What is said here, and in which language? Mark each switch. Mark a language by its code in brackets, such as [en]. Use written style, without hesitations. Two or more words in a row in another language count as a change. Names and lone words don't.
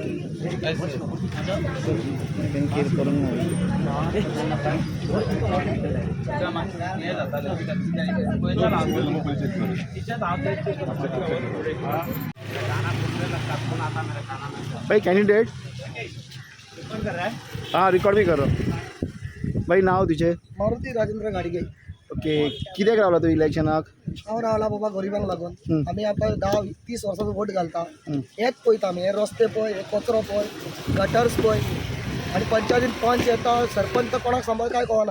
[hi] भाई कैंडिडेट हाँ रिकॉर्ड भी कर रहा हूँ भाई. [mr] नाव तुझे? मारुती राजेंद्र गाडगे. ओके. [kok] कित्याक रावला तू इलेक्शनाक? हांव रावला बाबा गरिबांक लागून. आमी आतां 10-30 वर्सांचो वोट घालता. हेच पळयता आमी, हे रस्ते पळय, हे कचरो पळय, गटर्स पळय, आनी पंचायतीन पंच येता, सरपंच कोणाक सांबाळ काय कळना.